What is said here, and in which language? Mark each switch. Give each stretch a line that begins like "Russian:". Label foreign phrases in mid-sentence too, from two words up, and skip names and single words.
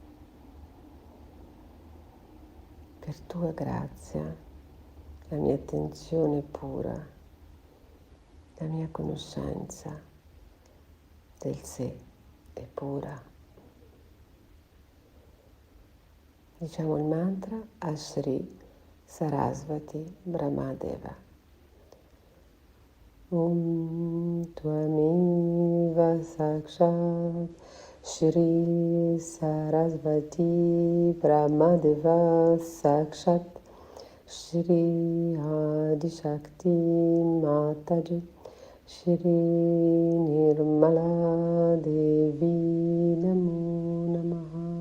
Italian: Per tua grazia la mia attenzione è pura, la mia conoscenza del sé è pura. Diciamo il mantra a Shri Sarasvati Brahmadeva.
Sanskrit: ॐ त्वमेव साक्षात् श्री सरस्वती ब्रह्मदेव साक्षात् श्री आदि शक्ति माताजी श्री निर्मला देवी नमो नमः.